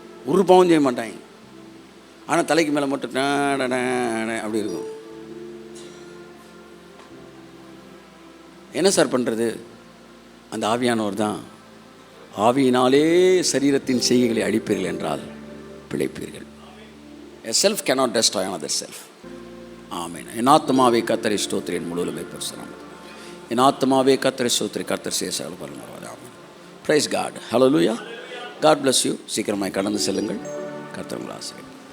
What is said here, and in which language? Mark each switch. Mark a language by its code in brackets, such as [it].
[ta] ஒரு பாவம் செய்ய மாட்டாங்க, ஆனால் தலைக்கு மேலே மட்டும் அப்படி இருக்கும். என்ன சார் பண்ணுறது? அந்த ஆவியானவர் தான், ஆவியினாலே சரீரத்தின் செய்கைகளை அழிப்பீர்கள் என்றால் பிழைப்பீர்கள். [en] A self cannot destroy another self. [ta] ஆமென். என் ஆத்மாவே கர்த்தரை ஸ்தோத்திரி, என் முழுவதுமே பரிசுத்தம். என் ஆத்மாவே கர்த்தரை ஸ்தோத்திரி, கர்த்தர் சேசால் பரமராஜா. ஆமென். [en] Praise God. [ta] Hallelujah. [en] God bless you. [ta] சீக்கிரமாய் கடந்து செல்லுங்கள். கர்த்தர் உங்களை ஆசீர்வதிப்பார்.